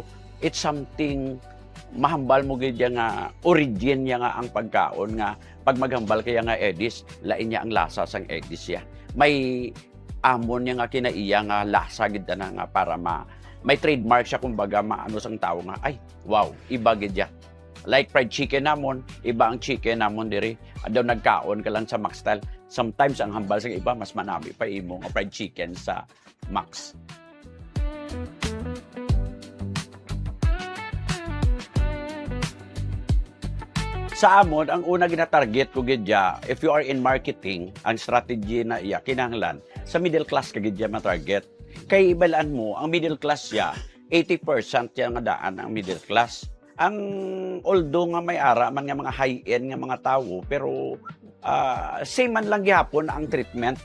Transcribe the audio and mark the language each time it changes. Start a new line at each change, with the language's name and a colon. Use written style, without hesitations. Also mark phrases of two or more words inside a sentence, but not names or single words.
English: it's something
Hiligaynon: mahambal mo gid nga origin niya nga ang pagkaon nga pag maghambal kaya nga Edis lain niya ang lasa sang Edis ya may amon niya nga kinaiya nga lasa gid na nga para may trademark siya kumbaga maano sang tao nga ay wow iba gid ya
English: like fried chicken
Hiligaynon: namon iba ang chicken namon diri daw nagkaon ka lang sa Max style sometimes ang hambal sa iba mas manami pa imo nga
English: fried chicken
Hiligaynon: sa Max. Sa amon, ang una gina-target ko gidya,
English: if you are in marketing,
Hiligaynon: ang strategy na iya, kinahanglan, sa
English: middle class
Hiligaynon: ka gidya ma-target. Kay ibalaan mo, ang
English: middle class
Hiligaynon: ya, 80% yan nga daan ang
English: middle class.
Hiligaynon: Ang although nga may ara man nga mga high-end nga mga tao, pero same man lang gihapon ang treatment.